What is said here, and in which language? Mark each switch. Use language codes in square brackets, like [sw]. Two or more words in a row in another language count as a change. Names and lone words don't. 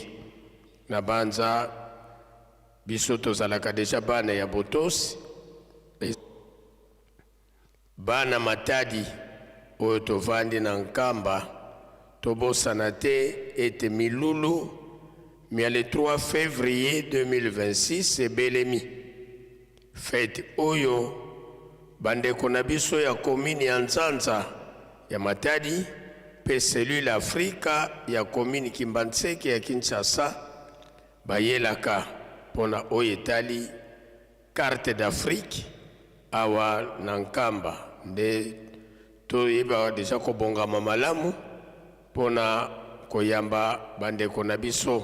[ln] Na banza biso tozalaka deja bana ya botosi, bana matadi oyo tovandi na nkamba tobosana te ete milulu mia [fr] le 3 février [ln] 2026 ebelemi fete oyo bandeko na biso ya komini ya Nzanza ya Matadi pe cellule Afrika ya komini Kimbanseke ya Kinshasa bayelaka pona oyo etali [fr] carte d'Afrique [ln] awa na nkamba nde toyeba deja kobongama malamu pona koyamba bandeko na biso.